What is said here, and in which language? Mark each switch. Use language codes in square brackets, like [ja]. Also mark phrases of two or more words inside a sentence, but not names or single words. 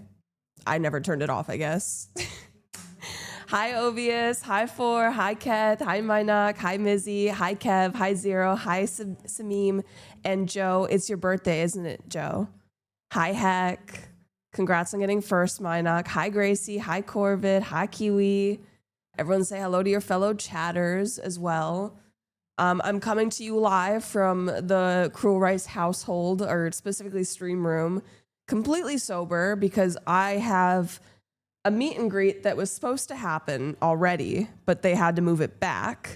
[en] I never turned it off, I guess. Hi, Ovius. Hi, Four. Hi, Keth. Hi, Minak. Hi, Mizzy. Hi, Kev. Hi, Zero. Hi, Samim. And Joe, it's your birthday, isn't it, Joe? Hi, Heck. Congrats on getting first, Minak. Hi, Gracie. Hi, Corvid. Hi, Kiwi. Everyone say hello to your fellow chatters as well. I'm coming to you live from the Cruel Rice household, or specifically stream room, completely sober because I have a meet and greet that was supposed to happen already, but they had to move it back.